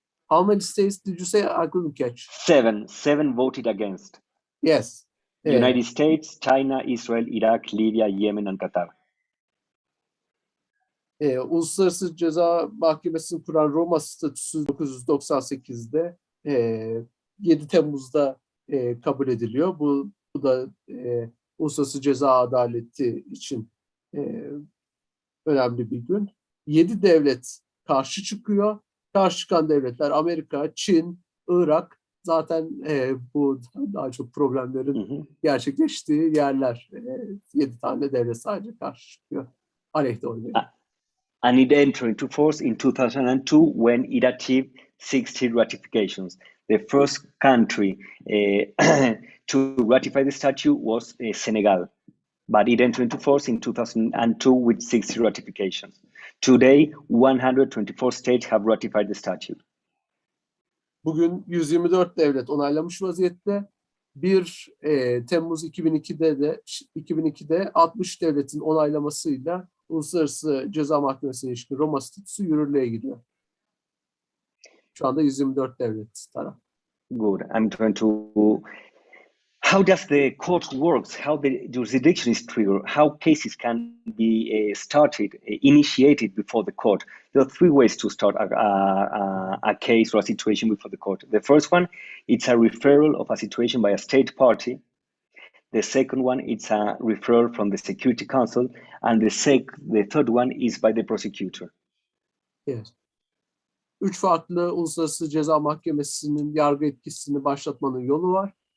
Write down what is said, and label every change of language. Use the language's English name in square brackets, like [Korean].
[English] How many states did you say? I couldn't catch. 7 voted against. Yes. United States, China, Israel, Iraq, Libya, Yemen, and Qatar. [Turkish] Uluslararası Ceza Mahkemesi'ni kuran Roma statüsü 1998'de 7 Temmuz'da kabul ediliyor. Bu da uluslararası ceza adaleti için önemli bir gün. 7 devlet karşı çıkıyor. Karşı çıkan devletler Amerika, Çin, Irak, zaten bu daha çok problemlerin gerçekleştiği yerler. 7 tane devlet sadece karşı çıkıyor. Aleyhte oynuyor. [English] And it entered into force in 2002 when it achieved 60 ratifications. The first country to ratify the statute was Senegal, but it entered into force in 2002 with 60 ratifications. Today, 124 states have ratified the statute. Bugün 124 devlet onaylamış vaziyette. 1 Temmuz 2002'de 60 devletin onaylamasıyla Uluslararası Ceza Mahkemesi'ne ilişkin Roma statüsü yürürlüğe giriyor. Şu anda 124 devlet taraf. Good. I'm going to how does the court works? How the jurisdiction is triggered? How cases can be started, initiated before the court? There are three ways to start a case or a situation before the court. The first one, it's a referral of a situation by a state party. The second one, it's a referral from the Security Council, and the third one is by the prosecutor. Yes. [Turkish] 3 farklı Uluslararası Ceza Mahkemesi'nin yargı etkisini başlatmanın yolu var.